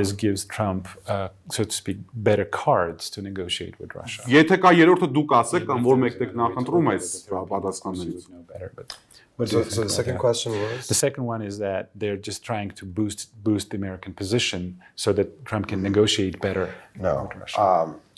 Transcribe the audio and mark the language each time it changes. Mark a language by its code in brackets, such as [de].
[en] This gives Trump so to speak better cards to negotiate with Russia. [hy] Եթե կա երրորդը դուք ասեք կամ որ մեկն եք նախընտրում այս պատասխաններից։ [en] So the second question was? The second one is that they're just trying to boost the American position so that Trump can negotiate better with Russia.